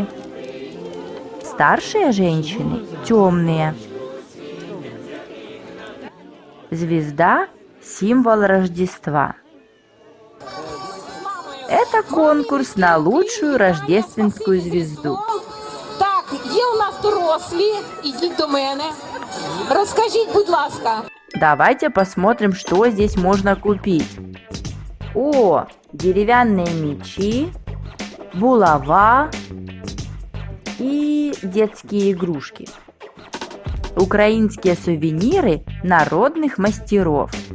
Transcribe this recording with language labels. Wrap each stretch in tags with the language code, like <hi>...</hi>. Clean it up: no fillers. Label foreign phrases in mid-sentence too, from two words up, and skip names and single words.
<ru>Старшие женщины темные. Звезда – символ Рождества. Это конкурс на лучшую рождественскую звезду.</ru> <uk>Так, є у нас дорослі, ідіть до мене. Розкажіть, будь ласка.</uk> <ru>Давайте посмотрим, что здесь можно купить. О, деревянные мечи, булава и детские игрушки. Украинские сувениры народных мастеров.</ru>